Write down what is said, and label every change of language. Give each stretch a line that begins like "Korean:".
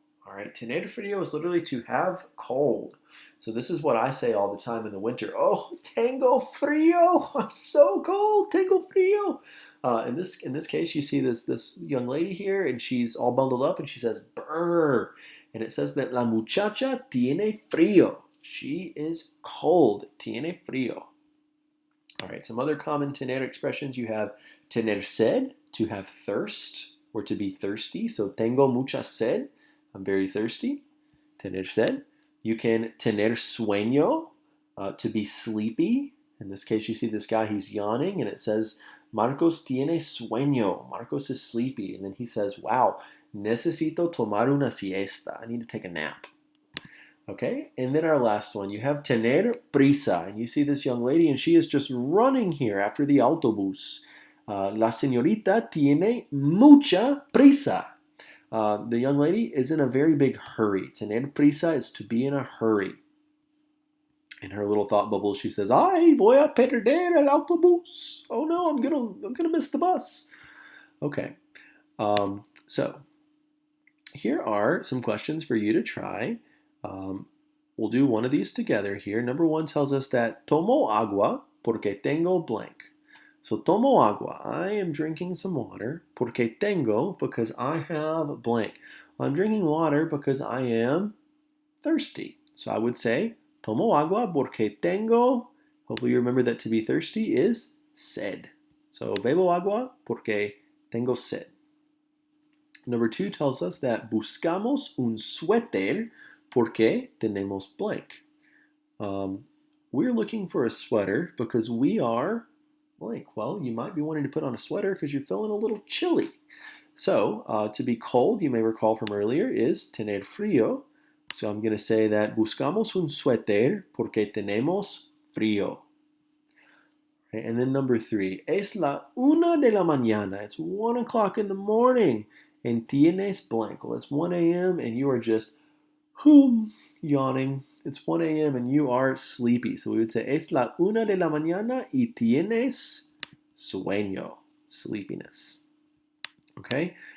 English: All right, tener frío is literally to have cold. So this is what I say all the time in the winter.
Spanish: Oh, tengo frío.
English: I'm so cold.
Spanish: Tengo frío.
English: In this case, you see this young lady here, and she's all bundled up, and she says, brr. And it says that
Spanish: la muchacha tiene frío.
English: She is cold.
Spanish: Tiene frío.
English: All right, some other common tener expressions. You have tener sed, to have thirst, or to be thirsty.
Spanish: So tengo mucha sed.
English: I'm very thirsty.
Spanish: Tener sed.
English: You can tener sueño, to be sleepy. In this case, you see this guy, he's yawning, and it says,
Spanish: Marcos tiene sueño.
English: Marcos is sleepy. And then he says, wow,
Spanish: necesito tomar una siesta.
English: I need to take a nap. Okay, and then our last one, you have tener prisa. And you see this young lady, and she is just running here after the autobús.
Spanish: La señorita tiene mucha prisa.
English: The young lady is in a very big hurry. Tener prisa is to be in a hurry. In her little thought bubble, she says,
Spanish: "Ay, voy a perder el autobús.
English: Oh no, I'm gonna miss the bus." Okay, so here are some questions for you to try. We'll do one of these together here. Number one tells us that
Spanish: tomo agua porque tengo
English: blank.
Spanish: So tomo agua,
English: I am drinking some water.
Spanish: Porque tengo,
English: because I have blank. I'm drinking water because I am thirsty. So I would say,
Spanish: tomo agua porque tengo,
English: hopefully you remember that to be thirsty is sed.
Spanish: So bebo agua porque tengo sed.
English: Number 2 tells us that
Spanish: buscamos un suéter porque tenemos
English: blank. We're looking for a sweater because we are blank. Well, you might be wanting to put on a sweater because you're feeling a little chilly. So to be cold, you may recall from earlier, is tener frío. So I'm going to say that
Spanish: buscamos un suéter porque tenemos frío.
English: Okay, and then number 3,
Spanish: es la 1 de la mañana.
English: It's 1 o'clock in the morning. And tienes blank. Well, it's 1 a.m. and you are just yawning. It's 1 a.m. and you are sleepy. So we would say,
Spanish: es la 1 de la mañana y tienes sueño,
English: sleepiness. Okay?